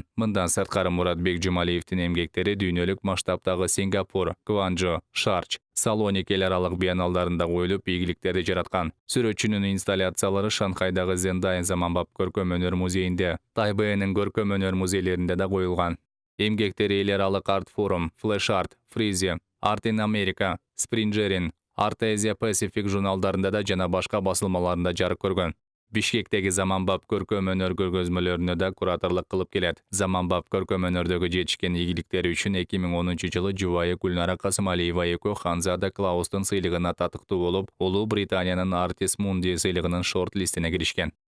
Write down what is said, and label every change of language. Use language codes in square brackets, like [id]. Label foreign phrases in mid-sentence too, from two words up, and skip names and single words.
[ky] Мындан сырткары Муратбек Жумалиевдин эмгектери дүйнөлүк масштабтагы Сингапур, Кванжо, Шарч, Салоник эл аралык биенналдарында коюлуп, ийгиликтерди жараткан. Сүрөтчүнүн инсталляциялары Шанхайдагы Зендайн Заманбап көркөм өнөр музейинде, Тайбэйнин көркөм өнөр музейлеринде да коюлган. Эмгектери эл аралык арт форум, Flash Art, Frieze, Art in America, Springerin, Art Asia Pacific журналдарында да жана башка басылмаларында жарык көргөн. Бишкектеги Заманбап көркөм өнөр көргөзмөлөрүнө да кураторлук кылып келет. Заманбап көркөм өнөрдөгү жетишкен ийгиликтери үчүн 2010-жылы жубайы Гүлнара Касымалиева экөө Ханзада Клаустун сыйлыгына татыктуу болуп, Улуу Британиянын Artist Mundi сыйлыгынын шорт-листине киришкен.